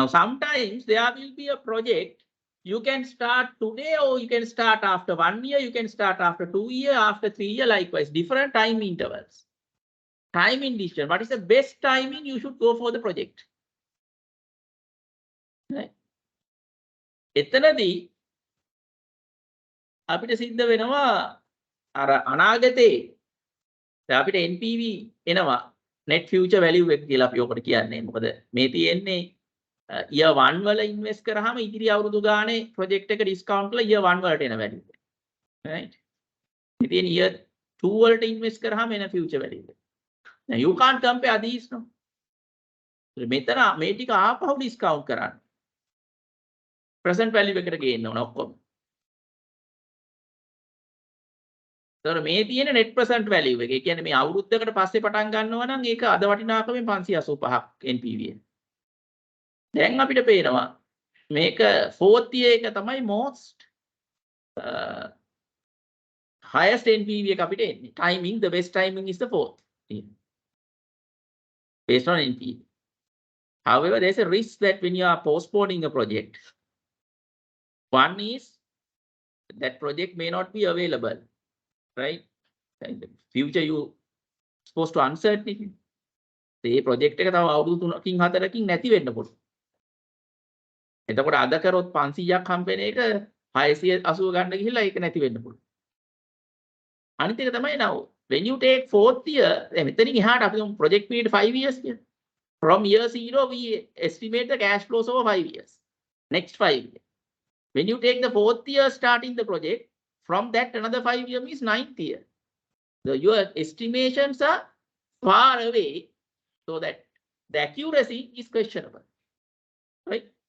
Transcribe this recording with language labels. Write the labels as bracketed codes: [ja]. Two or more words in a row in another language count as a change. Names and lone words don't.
[en] sometimes there will be a project you can start today or you can start after 1 year, you can start after 2 years, after 3 years, likewise different time intervals. Timing decision, what is the best timing you should go for the project? Right. [si] එතනදී අපිට සිද්ධ වෙනවා අර අනාගතේ අපිට NPV එනවා [en] net future value [si] එක කියලා අපි ඔකට කියන්නේ. මොකද මේ තියෙන්නේ year 1 වල invest කරාම ඉදිරි අවුරුදු ගානේ project එක discount කරලා year 1 වලට එන value එක. Right? ඉතින් year 2 වලට invest කරාම එන [en] future value [si] එක. [en] Now you can't compare these no. [si] මෙතන මේ ටික ආපහු discount කරන්න. [en] present value [si] එකට ගේන්න ඕන ඔක්කොම. ඒතර මේ තියෙන [en] net present value [si] එක. ඒ කියන්නේ මේ අවුරුද්දකට පස්සේ පටන් ගන්නවා නම් ඒක අද වටිනාකමෙන් 585ක් NPV එක. දැන් අපිට පේනවා මේක [en] fourth year [si] එක තමයි [en] most highest NPV [si] එක අපිට එන්නේ. [en] Timing, the best timing is the fourth year based on NPV. However, there's a risk that when you are postponing a project, one is that project may not be available, right? In the future, you supposed to uncertainty. [si] මේ project එක තව අවුරුදු 3කින් 4කින් නැති වෙන්න පුළුවන්. එතකොට අද කරොත් 500ක් හම්බෙන එක 680 ගන්න ගිහිල්ලා ඒක නැති වෙන්න පුළුවන්. අනිත් එක තමයි [en] now when you take fourth year, [si] මෙතනින් එහාට අපි [en] project period 5 years [si] කියලා. [en] From year 0 we estimate the cash flows over 5 years. Next 5 years. When you take the fourth year starting the project, from that another 5 years means 9th year. So your estimations are far away, so that the accuracy is questionable, right?